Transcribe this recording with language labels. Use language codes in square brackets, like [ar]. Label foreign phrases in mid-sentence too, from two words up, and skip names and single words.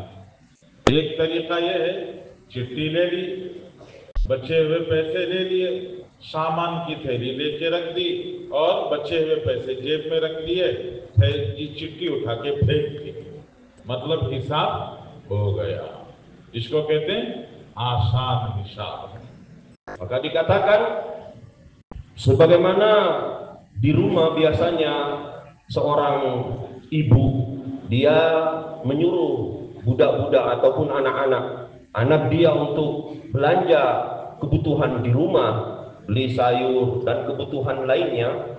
[hi] एक तरीका ये है, चिट्ठी ले ली, बचे हुए पैसे ले लिए, सामान की थैली लेके रख दी और बचे हुए पैसे जेब में रख लिए, चिट्ठी उठा के फेंक दी, मतलब हिसाब हो गया। इसको कहते हैं आसान हिसाब। [ms] Maka dikatakan, sebagaimana di rumah biasanya seorang ibu, dia menyuruh budak-budak ataupun anak dia untuk belanja kebutuhan di rumah, beli sayur dan kebutuhan lainnya.